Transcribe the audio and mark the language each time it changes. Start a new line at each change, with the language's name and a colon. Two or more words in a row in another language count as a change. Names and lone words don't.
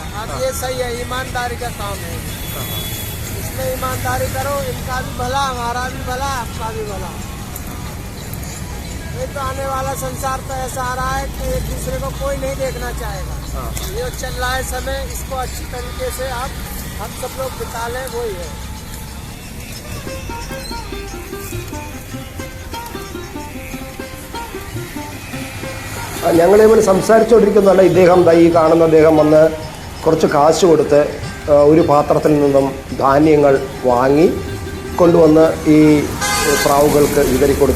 Hindi: अब ये सही है, ईमानदारी का काम है। इसमें ईमानदारी करो, इनका भी भला, हमारा भी भला, आपका भी भला। ये तो आने वाला संसार तो ऐसा आ रहा है कि एक दूसरे को कोई नहीं देखना चाहेगा। ये चल रहा है समय, इसको अच्छी तरीके से हम सब लोग बिता लें, वही है।
Malayalam: ഞങ്ങൾ ഇവർ സംസാരിച്ചുകൊണ്ടിരിക്കുന്നതല്ല, ഇദ്ദേഹം ഈ കാണുന്ന അദ്ദേഹം വന്ന് കുറച്ച് കാശ് കൊടുത്ത് ഒരു പാത്രത്തിൽ നിന്നും ധാന്യങ്ങൾ വാങ്ങി കൊണ്ടുവന്ന് ഈ പ്രാവുകൾക്ക് വിതറിക്കൊടുത്തു.